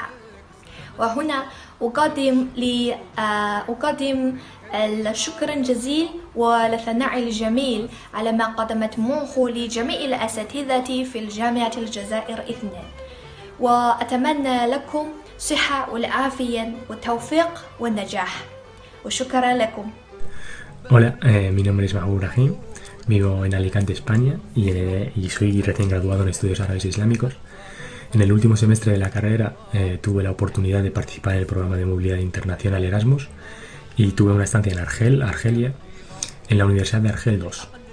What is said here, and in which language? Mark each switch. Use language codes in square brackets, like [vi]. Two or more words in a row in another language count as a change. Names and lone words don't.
[ar] وهنا أقدم الشكر الجزيل والثناء الجميل على ما قدمتموه لجميع الأساتذة في الجامعة الجزائر 2، وأتمنى لكم صحة والعافية والتوفيق والنجاح، وشكرا لكم. [es] Hola, mi nombre es Mahmoud Rahim, vivo en Alicante, España y soy recién graduado en estudios árabes e islámicos. En el último semestre de la carrera tuve la oportunidad de participar en el programa de movilidad internacional Erasmus y tuve una estancia en Argelia, en la Universidad de Argel 2.